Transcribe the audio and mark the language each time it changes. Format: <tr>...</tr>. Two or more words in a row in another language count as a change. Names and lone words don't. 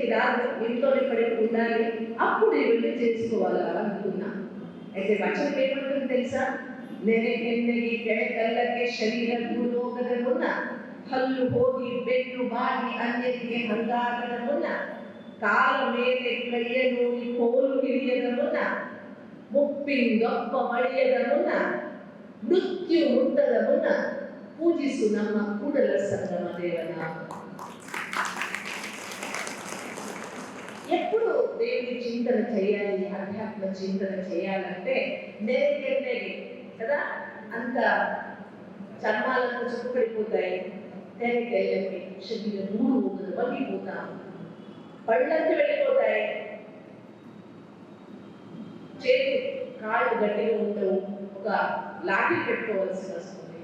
<te>కాదు, ఇంట్లోనే పడి ఉండాలి, అప్పుడు ఇవన్నీ చేసుకోవాలి అనుకున్నా. అయితే వచనం ఏమంటుంది తెలుసా?</te> <kn>ನೆನೆಗೆನ್ನೆಗೆ ಕೆಳಕಲ್ಲಕ್ಕೆ ಶರೀರ ಭೂಲೋಕದ ಮುನ್ನ ಹಲ್ಲು ಹೋಗಿ ಬೆನ್ನು ಬಾಗಿ ಅನ್ಯರಿಗೆ ಹಂಗಾಗದ ಮುನ್ನ ಕಾಲ ಮೇಲೆ ಕೈಯ ನೋಡಿ ಕೋಲು ಹಿಡಿಯದ ಮುನ್ನ ಮುಪ್ಪಿಂದೊಪ್ಪ ಮಳೆಯದ ಮುನ್ನ ಮೃತ್ಯು ಮುಟ್ಟದ ಮುನ್ನ ಪೂಜಿಸು ನಮ್ಮ ಕೂಡಲ ಸಂಗಮ ದೇವನ.</kn> <te>ఎప్పుడు దేవుని చింతన చేయాలి, ఆధ్యాత్మ చింతన చేయాలంటే నెరకెన్నెಗೆ కదా, అంత చర్మాలను చుట్టుపడిపోతాయి, తేనెకెళ్ళకి శరీరం మూడు ఊగులు వగిపోతాం, పళ్ళంతా వెళ్ళిపోతాయి, చేతి కాళ్ళు గట్టిగా ఉండవు, ఒక లాఠీ పెట్టుకోవాల్సి వస్తుంది.</te>